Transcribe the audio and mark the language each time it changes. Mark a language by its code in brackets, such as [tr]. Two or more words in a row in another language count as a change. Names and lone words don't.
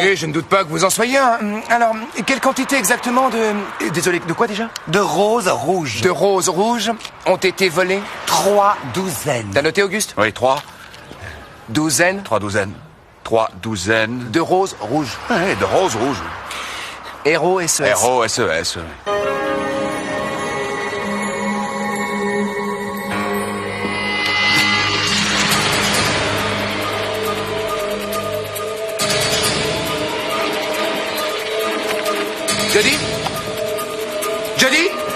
[fr] Oui, je ne doute pas que vous en soyez un. Alors, quelle quantité exactement de... Désolé, de quoi déjà? De roses rouges. De roses rouges ont été volées? 3 douzaines. T'as noté, Auguste? Oui, 3. Douzaines? 3 douzaines. 3 douzaines. De roses rouges. Ouais, de roses rouges. R-O-S-E-S. R-O-S-E-S. Jody? Jody?